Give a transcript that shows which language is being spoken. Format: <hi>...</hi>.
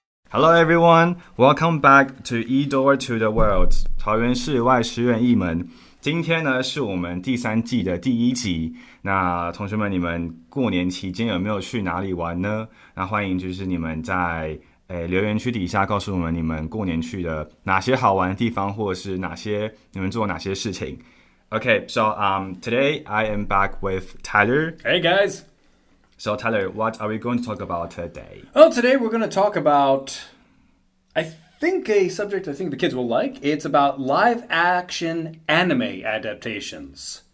<en>Hello everyone, welcome back to eDoor to the World</en> <zh>桃园市外十元一门。今天呢是我们第3季的第1集。那同学们，你们过年期间有没有去哪里玩呢？那欢迎就是你们在留言区底下告诉我们你们过年去的哪些好玩的地方，或者是你们做哪些事情。</zh> <en>Okay, so today I am back with Tyler. Hey guys. So Tyler, what are we going to talk about today? Well, today we're going to talk about, I think, a subject I think the kids will like. It's about live-action anime adaptations.</en>